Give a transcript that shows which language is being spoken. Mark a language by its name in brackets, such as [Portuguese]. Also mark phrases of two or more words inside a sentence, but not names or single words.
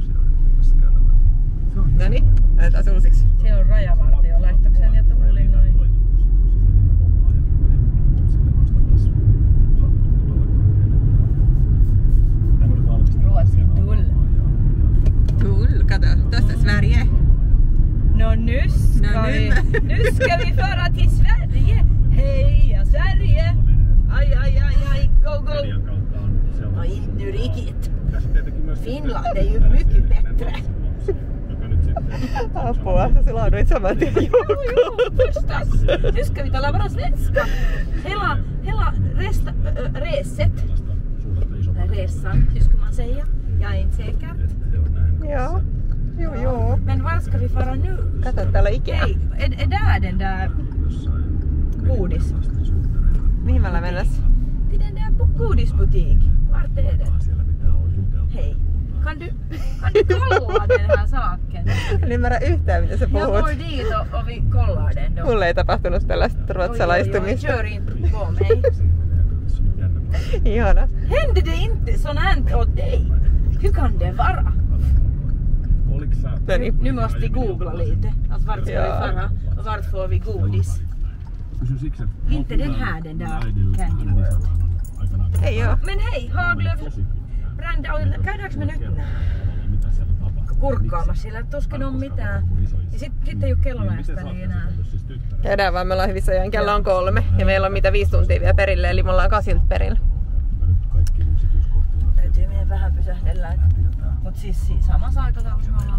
[Finnish] Noniin, laitetaan se uusiksi. Se on rajavartio. Laittokseen ja tullin noin. Ruotsin tull. Tull, kato. Tossa Sverige. [Swedish] No nu ska vi, nu ska vi föra till Sverige. Heja Sverige! Aj, aj, aj, aj, [English] go, go! [Swedish] No inte nu riktigt. Finland är ju mycket bättre. [Finnish] Apua, sä silauduit saman tien [Swedish] Jo, förstas. Nu ska vi tala bara svenska. Hela reset. Resan, hur ska man säga? Jag är inte säker. [Finnish] Joo. Jo. [Swedish] Men var ska vi fara nu? [Finnish] Kato, täällä on Ikea. [Swedish] Hej, är där den där godis? [Finnish] Mihin me ollaan mennessä? [Swedish] Till den där godisbutik. Vart är den? Hej. Kan du kolla den här saken? [Finnish] En ymmärrä yhtään mitä sä [Swedish] Jag [Finnish] puhut. [Swedish] går dit och vi kollar den då. [Finnish] Mulle ei tapahtunut tällaista ruotsalaistumista. [Swedish] Kör inte på mig. [Finnish] Ihana. [Swedish] Hände det inte sånt här åt dig? Hur kan det vara? [Finnish] Noniin. [Swedish] Nu måste vi googla lite. Att vart ska vi fara och vart får vi godis? Inte den här, den där Candy World. [Finnish] Ei oo. [Swedish] Men hej, Haglöf, Brand, [Finnish] käydäänkö me nyt? kurkkaamassa. Siellä tuskin on mitään. Ja sitten ei ole kellonajasta niin enää. Käydään vaan, me ollaan hyvissä ajoin. Kello on 3 ja meillä on mitä 5 tuntia vielä perille, eli me ollaan 8 perillä. Täytyy meidän vähän pysähdellä. Mut siis samassa aikataulussa me ollaan.